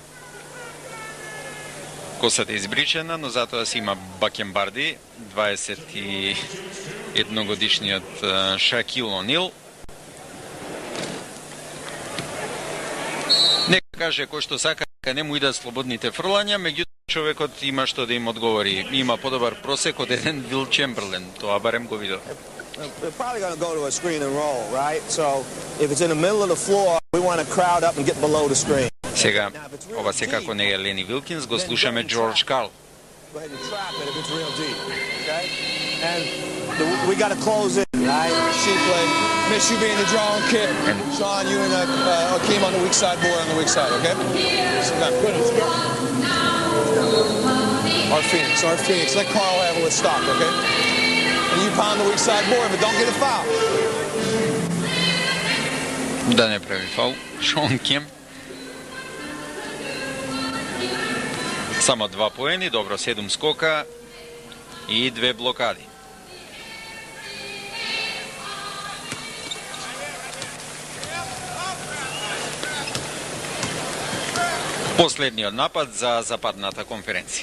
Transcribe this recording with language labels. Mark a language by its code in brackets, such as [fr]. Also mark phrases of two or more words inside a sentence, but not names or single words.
[mk] Косата е избричена, но затоа си има Бакенбарди, 21 годишниот Шакил Онил. Нека каже кој што сака, не му идат слободните фрлања, меѓутоа човекот има што да им одговори. Има подобар просек од еден Вил Чемберлен, тоа барем го видов. [en] We're probably going to go to a screen and roll, right? So if it's in the middle of the floor, we want to crowd up and get below the screen. [mk] Сега, ова секако не е Лени Вилкинс, го слушаме Джордж Карл. [en] Go ahead and trap it if it's real deep, okay? And we got to close in, right? She play. Miss you being the drawing kid. Sean, you and Akeem on the weak side, board on the weak side, okay? So now, good. Let's go. Our Phoenix. Let Carl have it with stock, okay? And you pound the weak side board, but don't get a foul. [mk] Да не прави фаул. Шон Кемп. Само 2 поени, добро, 7 скока и 2 блокади. Последниот напад за западната конференција.